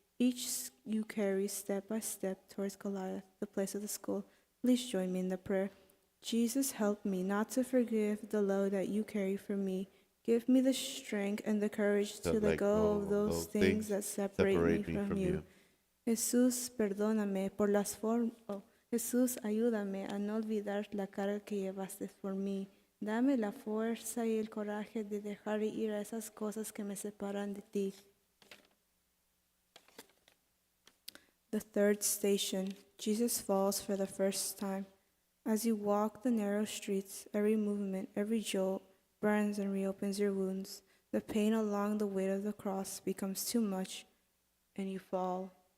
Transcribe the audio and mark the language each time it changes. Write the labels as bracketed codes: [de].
[en] Each you carry step by step towards Goliath, the place of the skull. Please join me in the prayer. Jesus, help me not to forgive the load that you carry for me. Give me the strength and the courage to let go of those things that separate me from you. [es] Jesús, perdóname por las formas. Jesús, ayúdame a no olvidar la carga que llevaste por mí. Dame la fuerza y el coraje de dejar ir a esas cosas que me separan de ti. [en] The third station, Jesus falls for the first time. As you walk the narrow streets, every movement, every jolt burns and reopens your wounds. The pain along the weight of the cross becomes too much, and you fall.